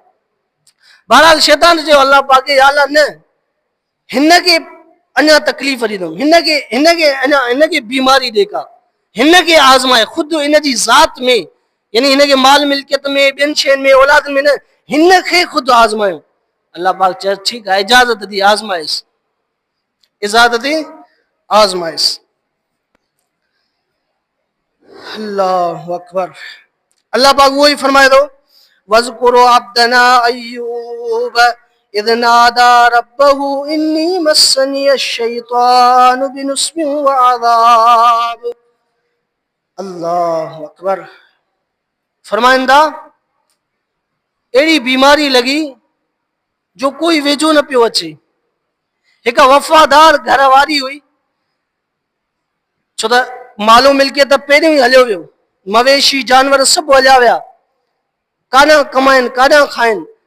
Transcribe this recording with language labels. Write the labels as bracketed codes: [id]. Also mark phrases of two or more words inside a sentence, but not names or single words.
[sd] बहरहाल शैतान चयो अल्लाह पाक खे, या अल्लाह न, हिनखे अञा तकलीफ़ ॾींदुमि, हिनखे अञा हिनखे बीमारी ॾे का, हिनखे आज़माए ख़ुदि हिनजी ज़ात में, यानी हिनखे माल मिल्कियत में ॿियनि शयुनि में औलाद में न, हिनखे ख़ुदि आज़मायो। अल्लाह पाक चयो ठीकु आहे, इजाज़त दी आज़माइस, इजाज़त दी आज़माइस। [ar] الله أكبر. [sd] अल्लाह पाक वो ही फरमाए दो, [ar] واذكر عبدنا أيوب إذ نادى ربه أني مسني الشيطان بنصب وعذاب. الله أكبر. [sd] फरमाइंदा अहिड़ी बीमारी लगी जो कोई वेझो न पियो अचे। हिक वफ़ादार घर वारी हुई, छो त मालो मिल्कियत पहिरियों ई हलियो वियो, मवेशी जानवर सभु हलिया विया, काॾां कमाइनि काॾां खाइनि।